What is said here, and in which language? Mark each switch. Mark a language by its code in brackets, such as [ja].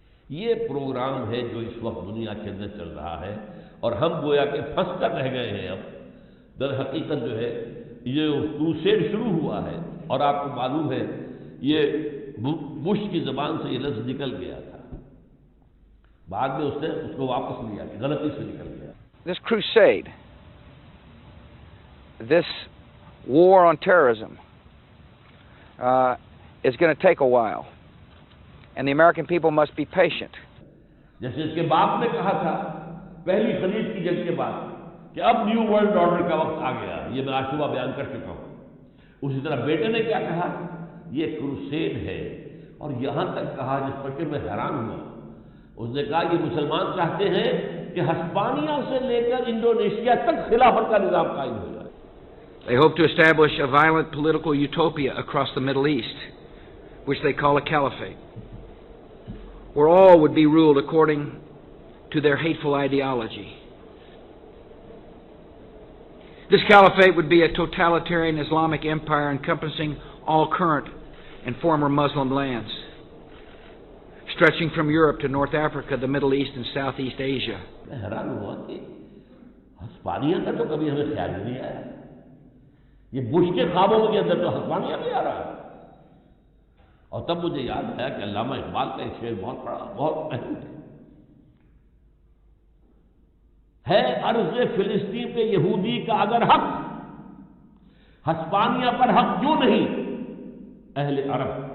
[ur] یہ پروگرام ہے جو اس وقت دنیا کے اندر چل رہا ہے، اور ہم گویا کہ پھنس کر رہ گئے ہیں. اب در حقیقت جو ہے یہ کروسیڈ شروع ہوا ہے، اور آپ کو معلوم ہے یہ بش کی زبان سے یہ لفظ نکل گیا تھا، بعد میں اس نے اس کو واپس لیا کہ غلطی سے نکل گیا. [en] This crusade, this war on terrorism is going to take a while, and the American people must be patient. [ur] جیسے اس کے باپ نے کہا تھا پہلی خلیج کی جنگ کے بعد کہ اب نیو ورلڈ آرڈر کا وقت آ گیا، یہ میں آج صبح بیان کر چکا ہوں. اسی طرح بیٹے نے کیا کہا؟ یہ کروسیڈ ہے. اور یہاں تک کہا جس پر کہ میں حیران ہوا، اس نے کہا یہ مسلمان چاہتے ہیں کہ ہسپانیہ سے لے کر انڈونیشیا تک خلافت کا نظام قائم ہو جائے. [en] They hope to establish a violent political utopia across the Middle East, which they call a caliphate, where all would be ruled according to their hateful ideology. This caliphate would be a totalitarian Islamic empire encompassing all current and former Muslim lands, stretching from Europe to North Africa, the Middle East, and Southeast Asia. [ur] میں حیران ہوا کہ ہسپانیہ کا تو کبھی ہمیں خیال نہیں آیا. یہ بش کے خوابوں کے اندر تو ہسپانیہ بھی آ رہا ہے. اور تب مجھے یاد آیا کہ علامہ اقبال کا ایک شعر بہت بڑا بہت اہم ہے عرض فلسطین پہ یہودی کا اگر حق، ہسپانیہ پر حق کیوں نہیں اہل عرب.